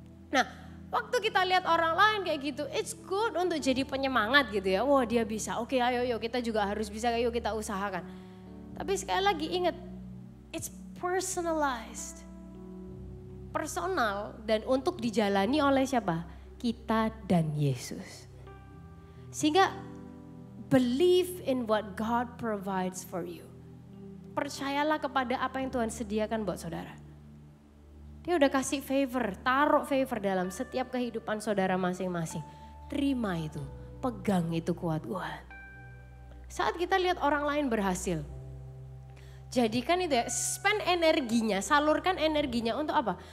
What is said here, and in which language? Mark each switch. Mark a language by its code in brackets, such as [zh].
[id] Nah waktu kita lihat orang lain kayak gitu, [en] it's good [id] untuk jadi penyemangat gitu ya. Wah dia bisa, oke ayo kita juga harus bisa, ayo kita usahakan. Tapi sekali lagi ingat, [en] it's personalized. [id] Personal dan untuk dijalani oleh siapa? Kita dan Yesus. [en] Sehingga believe in what God provides for you. [id] Percayalah kepada apa yang Tuhan sediakan buat saudara. Dia udah kasih favor, taruh favor dalam setiap kehidupan saudara masing-masing. Terima itu, pegang itu kuat-kuat. Saat kita lihat orang lain berhasil, jadikan itu ya, spend energinya, salurkan energinya untuk apa?